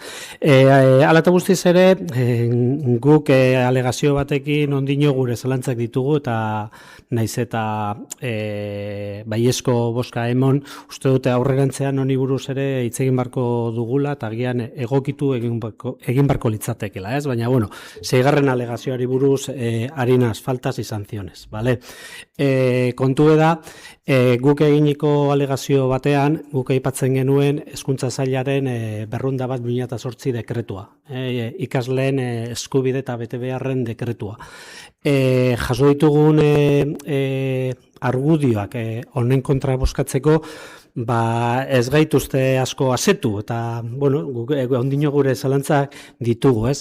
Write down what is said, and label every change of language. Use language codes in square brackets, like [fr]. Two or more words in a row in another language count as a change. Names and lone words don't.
[eu] Hala eta guztiz ere, guk alegazio batekin ondino gure zalantzak ditugu eta naiz eta baiezko bozka emon, uste dute aurrerantzean honi buruz ere hitz egin barko dugula eta agian egokitu egin barko litzatekela, ez? Baina, bueno, 6. alegazioari buruz [es] harinas, faltas y sanciones, [eu] bale? Kontu da, guk eginiko alegazio batean, guk aipatzen genuen Hezkuntza Sailaren 201/2008 dekretua, ikasleen eskubide eta betebeharren dekretua. Jaso ditugun argudioak honen kontra bozkatzeko, ez gaituzte asko asetu, eta, bueno, ondino gure zalantzak ditugu, ez?